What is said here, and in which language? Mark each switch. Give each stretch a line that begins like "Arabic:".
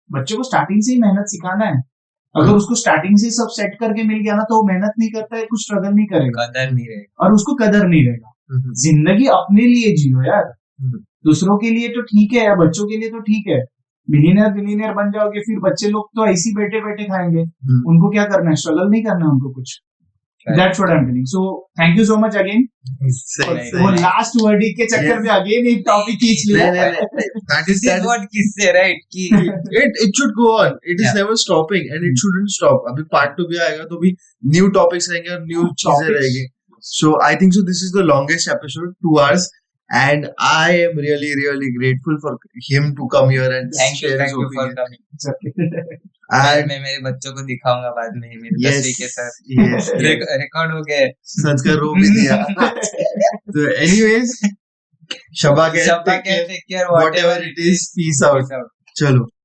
Hindi: बच्चे को स्टार्टिंग से ही मेहनत सिखाना है. अगर उसको स्टार्टिंग से सब सेट करके मिल गया ना, तो वो मेहनत नहीं करता है, कुछ स्ट्रगल नहीं करेगा, कदर नहीं रहेगा, और उसको कदर नहीं रहेगा. जिंदगी अपने लिए जियो यार, दूसरों के लिए तो ठीक है, या बच्चों के लिए तो ठीक है. बिलियनियर बन जाओगे, फिर बच्चे लोग तो ऐसे ही बैठे बैठे खाएंगे. उनको क्या करना है, स्ट्रगल नहीं करना है उनको कुछ.
English: That's what I'm telling. So thank you so much again.
Hindi: वो लास्ट वर्ड के चक्कर में अगेन एक टॉपिक खींच लिया.
English: That is what किससे, right?
Hindi: कि
English: it should go on. It is never stopping and it shouldn't stop.
Hindi: अभी part 2 भी आएगा तो भी new topics रहेंगे और new चीजें रहेंगी.
English: So I think so this is the longest episode, 2 hours, and I am really grateful for him to come here and share his opinion. for coming.
Hindi: मैं मेरे बच्चों को दिखाऊंगा बाद में मेरे 10वीं के साथ. रिकॉर्ड हो गए, संस्कार रो भी दिया.
English: So anyways, Shaba ke, take care, whatever it is, peace out. चलो.